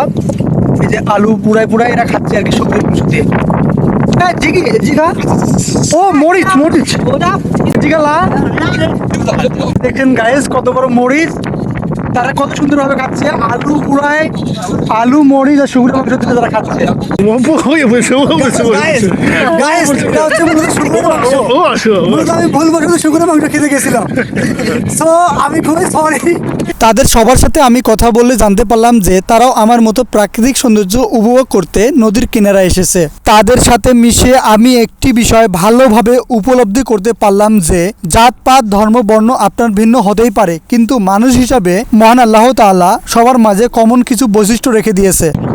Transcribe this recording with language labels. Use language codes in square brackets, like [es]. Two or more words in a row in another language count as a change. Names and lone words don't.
[bn] এই যে আলু পুরাই এরা খাচ্ছে আর কি শুকরের মাংস দিয়ে। জিগা ও মরিচ জিগালা, দেখেন গাইস কত বড় মরিচ, তারা কত সুন্দরভাবে খাচ্ছে। আলু মরিচ আর শুকনো মাংস দিয়ে তারা খাচ্ছে। [zh] 我不会，不是，我不是，我不是。 [bn] গাইস এটা হচ্ছে মূলত শুকনো মাংস। মূলত আমি ভুলবশত শুকনো মাংস খেতে গেছিলাম। সো আমি খুবই সরি। তাদের সবার সাথে আমি কথা বলে জানতে পারলাম যে তারাও আমার মতো প্রাকৃতিক সৌন্দর্য উপভোগ করতে নদীর কিনারায় এসেছে। তাদের সাথে মিশে আমি একটি বিষয় ভালোভাবে উপলব্ধি করতে পারলাম যে জাতপাত ধর্ম বর্ণ আপনার ভিন্ন হতেই পারে, কিন্তু মানুষ হিসাবে মহান আল্লাহ তাআলা সবার মাঝে কমন কিছু বৈশিষ্ট্য রেখে দিয়েছে।